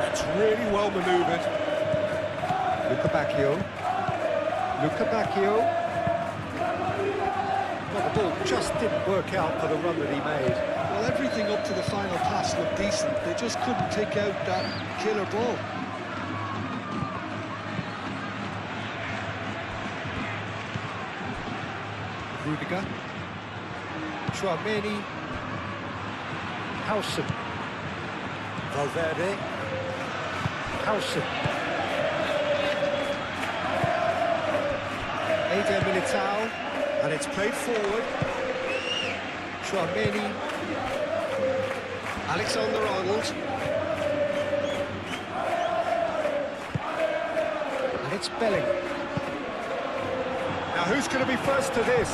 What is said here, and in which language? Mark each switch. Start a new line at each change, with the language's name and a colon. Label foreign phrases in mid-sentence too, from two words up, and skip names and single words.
English: That's really well manoeuvred. Luca Bacchio. Well, the ball just didn't work out for the run that he made. Well, everything up to the final pass looked decent. They just couldn't take out that killer ball. Rudiger. Tchouaméni. Howson. Valverde. Howson. Eder Militao. And it's played forward. Tchouaméni. Alexander-Arnold. And it's Bellingham. Now who's going to be first to this?